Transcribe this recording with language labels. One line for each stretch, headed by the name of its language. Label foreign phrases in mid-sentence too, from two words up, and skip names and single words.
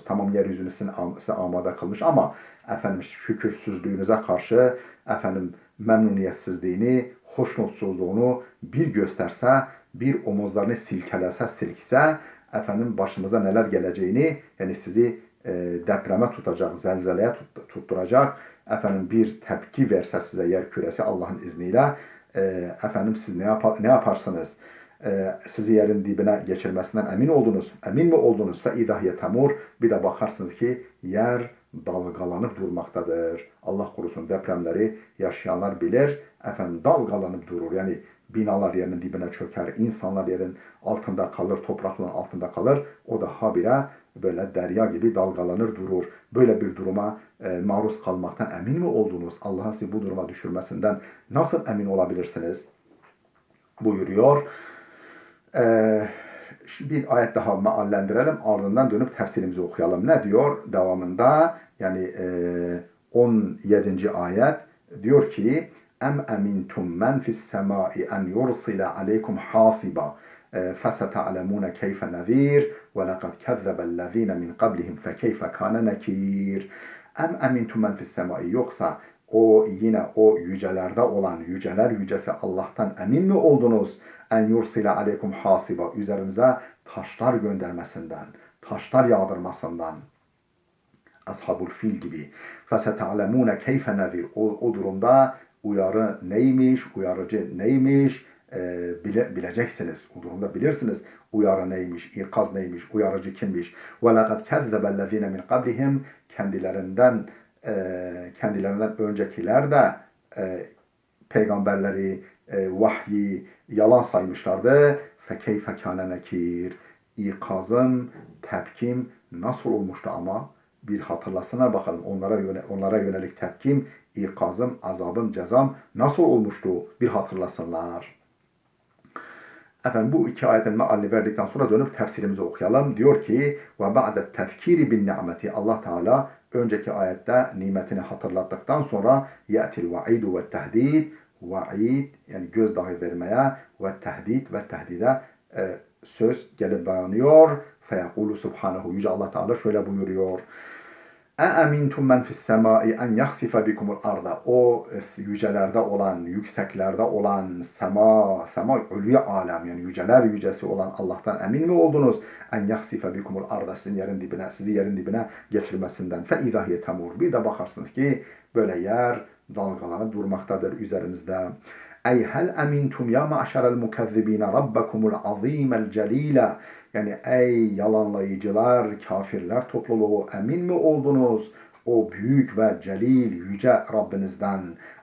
Turkish: Tamam, yeryüzünü size amade kılmış ama şükürsüzlüğünüze karşı memnuniyetsizliğini, hoşnutsuzluğunu bir gösterse, bir omuzlarını silkse başımıza neler geleceğini, yani sizi depreme tutacak, zelzeleye tutturacak, bir tepki verse size yer küresi Allah'ın izniyle, siz ne yaparsınız? Sizi yerin dibine geçirmesinden emin mi oldunuz?
Arabic: فَاِذَا هِيَ تَمُورٌ.
Turkish: Bir de bakarsınız ki yer dalgalanıp durmaktadır. Allah korusun, depremleri yaşayanlar bilir. Dalgalanıp durur. Yani binalar yerin dibine çöker, insanlar yerin altında kalır, toprakların altında kalır. O da habire böyle derya gibi dalgalanır durur. Böyle bir duruma maruz kalmaktan emin mi oldunuz? Allah'ın sizi bu duruma düşürmesinden nasıl emin olabilirsiniz? Buyuruyor. Bir ayet daha meallendirelim, ardından dönüp tefsirimizi okuyalım. Ne diyor devamında? Yani 17. ayet diyor ki
Arabic: أأمنتم من في السماء أن يرسل عليكم حاصبا فَسَتَعْلَمُونَ كَيْفَ نَذ۪يرٌ وَلَقَدْ كَذَّبَ الَّذ۪ينَ مِنْ قَبْلِهِمْ فَكَيْفَ كَانَ نَك۪يرٌ. أأمنتم من في السماء,
Turkish: yoksa yine o yücelerde olan yüceler yücesi Allah'tan emin mi oldunuz?
Arabic: أن يرسل عليكم حاصبا,
Turkish: üzerinize taşlar göndermesinden, taşlar yağdırmasından. Ashabul fil gibi.
Arabic: فَسَتَعْلَمُونَ كَيْفَ نَذ۪يرٌ.
Turkish: O durumda uyarı neymiş, uyarıcı neymiş bileceksiniz. O durumda bilirsiniz uyarı neymiş, ikaz neymiş, uyarıcı kimmiş.
Arabic: وَلَقَدْ كَذَّبَ الَّذ۪ينَ مِنْ قَبْلِهِمْ.
Turkish: Kendilerinden öncekiler de peygamberleri, vahyi yalan saymışlardı.
Arabic: فَكَيْفَ كَانَ نَك۪يرٌ.
Turkish: İkazım, tepkim nasıl olmuştu ama? Bir hatırlasına bakalım. Onlara yönelik tepkim, ikazım, azabım, cezam nasıl olmuştu? Bir hatırlasınlar. Bu iki ayetin mealini verdikten sonra dönüp tefsirimizi okuyalım. Diyor ki
Arabic: وبعد التذكير بالنعمة.
Turkish: Allah Teala önceki ayette nimetini hatırlattıktan sonra
Arabic: يأتي الوعيد والتهديد.
Turkish: Va'id yani gözdağı vermeye ve tehdid ve tehdide söz gelip dayanıyor.
Arabic: فيقول سبحانه.
Turkish: Yüce Allah Teala şöyle buyuruyor.
Arabic: اَاَمِنْتُمْ مَنْ فِي السَّمَاءِ اَنْ يَخْسِفَ بِكُمُ الْاَرْضَ.
Turkish: O yücelerde olan, yükseklerde olan sema ölü alem, yani yüceler yücesi olan Allah'tan emin mi oldunuz?
Arabic: اَنْ يَخْسِفَ بِكُمُ الْاَرْضَ.
Turkish: Sizi yerin dibine geçirmesinden.
Arabic: فَاِذَا هِيَ تَمُورٌ.
Turkish: Bir de bakarsınız ki böyle yer dalgalanıp durmaktadır üzerinizde.
Arabic: أي هل أمنتم يا معشر المكذبين ربكم العظيم الجليل.
Turkish: Yani ey yalanlayıcılar, kafirler topluluğu, emin mi oldunuz o büyük ve celil yüce Rabbinizden?